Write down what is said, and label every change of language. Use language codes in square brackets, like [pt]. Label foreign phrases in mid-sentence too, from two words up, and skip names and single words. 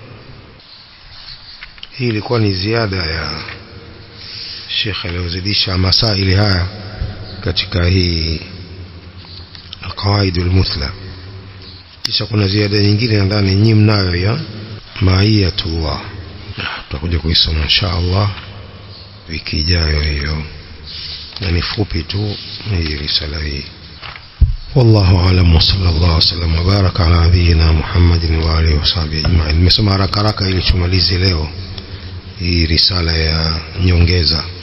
[sw] Hii ilikuwa ni ziada ya Sheikh aliyozidisha masaili haya katika hii alqawaid almuthla. Kisha kuna ziada nyingine nadhani nyinyi mnayo ya maiyatullah, tutakuja kuisoma inshallah wiki ijayo hiyo, na ni fupi tu hii risala hii. [ar] والله أعلم وصلى الله وسلم وبارك على نبينا محمد وآله وصحبه أجمعين. [sw] nimesoma haraka ili tumalize leo hii risala ya nyongeza.